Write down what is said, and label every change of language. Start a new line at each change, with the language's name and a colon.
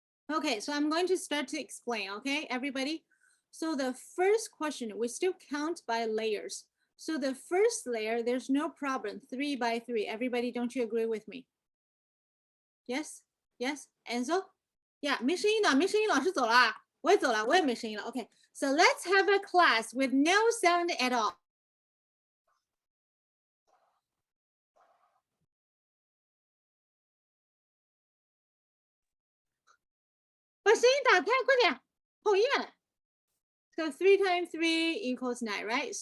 English: Okay, so I'm going to start to explain, okay, everybody? So the first question, we still count by layers. So the first layer, there's no problem, 3 by 3. Everybody, don't you agree with me? Yes? Yes? Enzo?
Chinese: Yeah, 没声音了，没声音，老师走了，我也走了，我也没声音了。
English: Okay, so let's have a class with no sound at all.
Chinese: 把声音打开，快点，讨厌。
English: So 3 times 3 equals 9, right?